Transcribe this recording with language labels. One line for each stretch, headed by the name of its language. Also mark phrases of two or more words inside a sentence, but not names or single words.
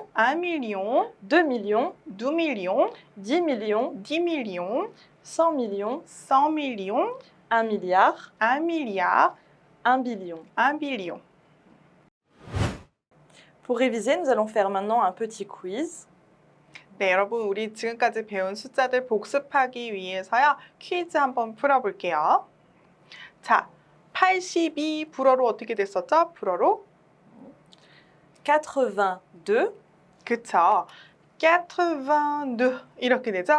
French: 1 million, 2 millions, 2 millions, 10 millions, 10 millions, 100 millions, 100 millions, 1 milliard, 1 milliard, 1 billion. 1 billion. Pour réviser, nous allons faire maintenant un petit quiz.
Korean: 네, 여러분 우리 지금까지 배운 숫자들 복습하기 위해서요. 퀴즈 한번 풀어볼게요. 자, 82 불어로 어떻게 됐었죠? 불어로? 82. 그쵸. 82 이렇게 되죠?